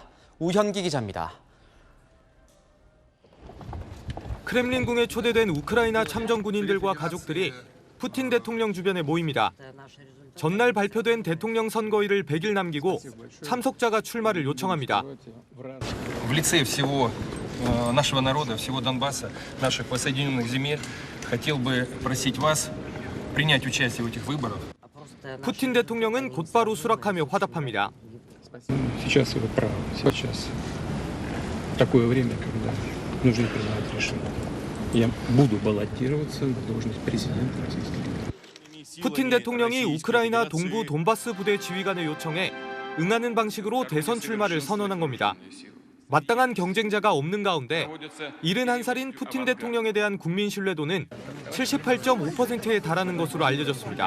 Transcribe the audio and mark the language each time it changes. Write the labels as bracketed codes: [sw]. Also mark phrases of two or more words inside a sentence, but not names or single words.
[ko] 우현기 기자입니다. 크렘린궁에 초대된 우크라이나 참전 군인들과 가족들이 푸틴 대통령 주변에 모입니다. 전날 발표된 대통령 선거일을 100일 남기고 참석자가 출마를 요청합니다. [ru] В лице всего нашего народа, всего Донбасса, наших воссоединенных земель, хотел бы просить вас принять участие в этих выборах. [ko] 푸틴 대통령은 곧바로 수락하며 화답합니다. [ru] Сейчас вы правы. Сейчас такое время, когда нужно принимать решение. Я буду баллотироваться на должность президента Российской Федерации. [ko] 푸틴 대통령이 우크라이나 동부 돈바스 부대 지휘관을 요청해 응하는 방식으로 대선 출마를 선언한 겁니다. 마땅한 경쟁자가 없는 가운데 71살인 푸틴 대통령에 대한 국민 신뢰도는 78.5%에 달하는 것으로 알려졌습니다.